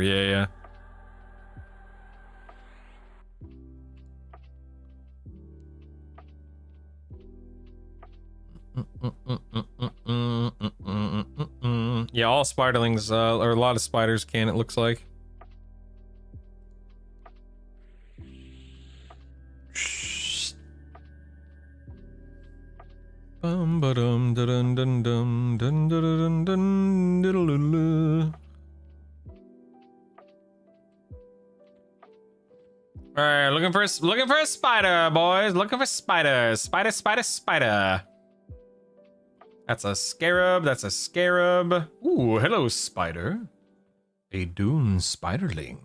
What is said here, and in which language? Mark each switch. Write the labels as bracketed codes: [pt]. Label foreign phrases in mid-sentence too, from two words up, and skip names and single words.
[en] Yeah. Yeah, all spiderlings, or a lot of spiders can, it looks like. Bum ba dum da dun dun dum dun dun dun dun diddle doo. All right, looking for a spider, boys. Looking for spiders. Spider. That's a scarab. That's a scarab. Ooh, hello, spider. A dune spiderling.